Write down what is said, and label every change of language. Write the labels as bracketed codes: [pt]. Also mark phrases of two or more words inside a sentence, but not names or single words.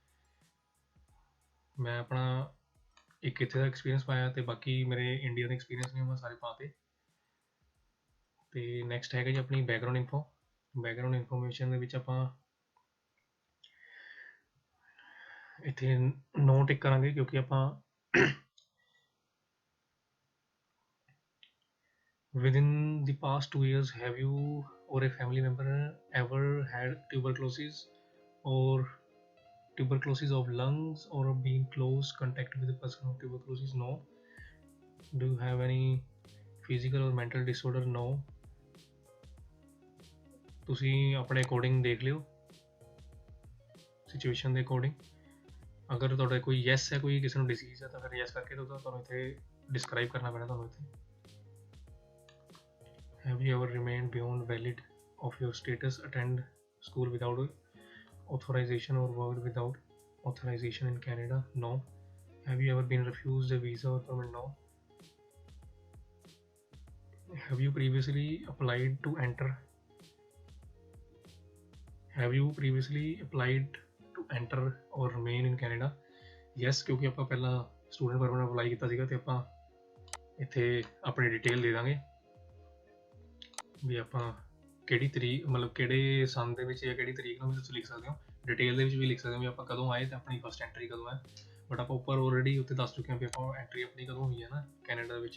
[pa] ਮੈਂ ਆਪਣਾ ਇੱਕ ਇੱਥੇ ਦਾ ਐਕਸਪੀਰੀਅੰਸ ਪਾਇਆ ਅਤੇ ਬਾਕੀ ਮੇਰੇ ਇੰਡੀਆ ਦੇ ਐਕਸਪੀਰੀਅੰਸ ਨੇ ਉਹ ਮੈਂ ਸਾਰੇ ਪਾਤੇ। ਅਤੇ ਨੈਕਸਟ ਹੈਗਾ ਜੀ ਆਪਣੀ [en] background info. background information [pa] ਦੇ ਵਿੱਚ ਆਪਾਂ ਇੱਥੇ [en] no tick [pa] ਕਰਾਂਗੇ ਕਿਉਂਕਿ ਆਪਾਂ [en] within the past 2 years have you or a family member ever had tuberculosis of lungs or been close contact with a person with tuberculosis? No. Do you have any physical or mental disorder? No. [pa] ਤੁਸੀਂ ਆਪਣੇ ਅਕੋਰਡਿੰਗ ਦੇਖ ਲਿਓ ਸਿਚੁਏਸ਼ਨ ਦੇ ਅਕੋਰਡਿੰਗ। ਅਗਰ ਤੁਹਾਡਾ ਕੋਈ ਯੈਸ ਹੈ, ਕੋਈ ਕਿਸੇ ਨੂੰ ਡਿਸੀਜ਼ ਹੈ ਤਾਂ ਫਿਰ ਯੈਸ ਕਰਕੇ ਦਿਓ, ਤਾਂ ਤੁਹਾਨੂੰ ਇੱਥੇ ਡਿਸਕ੍ਰਾਈਬ ਕਰਨਾ ਪੈਣਾ ਤੁਹਾਨੂੰ ਇੱਥੇ। [en] have you ever remained beyond valid of your status, attend school without authorization or worked without authorization in Canada? No. Have you ever been refused a visa or permit? No. Have you previously applied to enter or remain in Canada? Yes, [pa] ਕਿਉਂਕਿ ਆਪਾਂ ਪਹਿਲਾਂ [en] student permit apply [pa] ਕੀਤਾ ਸੀਗਾ ਤੇ ਆਪਾਂ ਇੱਥੇ ਆਪਣੀ ਡਿਟੇਲ ਦੇ ਦਾਂਗੇ ਵੀ ਆਪਾਂ ਕਿਹੜੀ ਤਰੀਕ, ਮਤਲਬ ਕਿਹੜੇ ਸੰਨ ਦੇ ਵਿੱਚ ਜਾਂ ਕਿਹੜੀ ਤਰੀਕ ਨੂੰ ਵੀ ਤੁਸੀਂ ਲਿਖ ਸਕਦੇ ਹੋ। ਡਿਟੇਲ ਦੇ ਵਿੱਚ ਵੀ ਲਿਖ ਸਕਦੇ ਹੋ ਵੀ ਆਪਾਂ ਕਦੋਂ ਆਏ ਤੇ ਆਪਣੀ [en] first entry [pa] ਕਦੋਂ ਹੈ, ਬਟ ਆਪਾਂ ਉੱਪਰ ਆਲਰੇਡੀ ਉੱਤੇ ਦੱਸ ਚੁੱਕੇ ਹਾਂ ਵੀ ਆਪਾਂ ਐਂਟਰੀ ਆਪਣੀ ਕਦੋਂ ਹੋਈ ਹੈ ਨਾ ਕੈਨੇਡਾ ਵਿੱਚ।